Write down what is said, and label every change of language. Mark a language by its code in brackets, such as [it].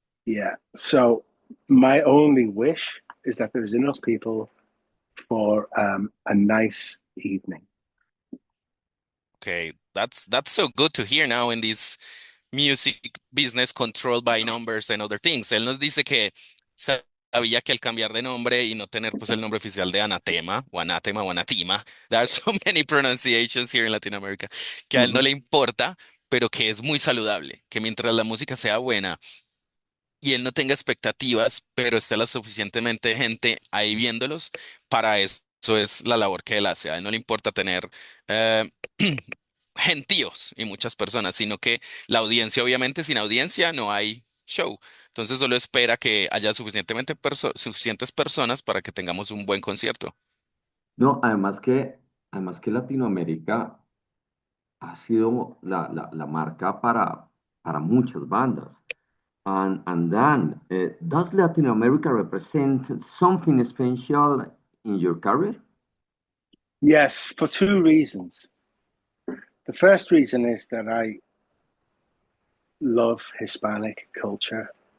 [en] yeah. So my only wish is that there's enough people for a nice evening. Okay, that's so good to hear now in this music business controlled by numbers and other things. [es] Él nos dice que sabía que al cambiar de nombre y no tener pues el nombre oficial de Anatema o Anatema o Anatima, [en] there are so many pronunciations here in Latin America, [es] que a él no le importa, pero que es muy saludable, que mientras la música sea buena y él no tenga expectativas, pero esté lo suficientemente gente ahí viéndolos, para eso es la labor que él hace. A él no le importa tener eh, gentíos y muchas personas, sino que la audiencia, obviamente, sin audiencia no hay show. Entonces solo espera que haya suficientes personas para que tengamos un buen concierto. No, además que Latinoamérica ha sido la marca para muchas bandas. [en] And then, does Latin America represent something special in your career? Yes, for two reasons. The first reason is that I love Hispanic culture.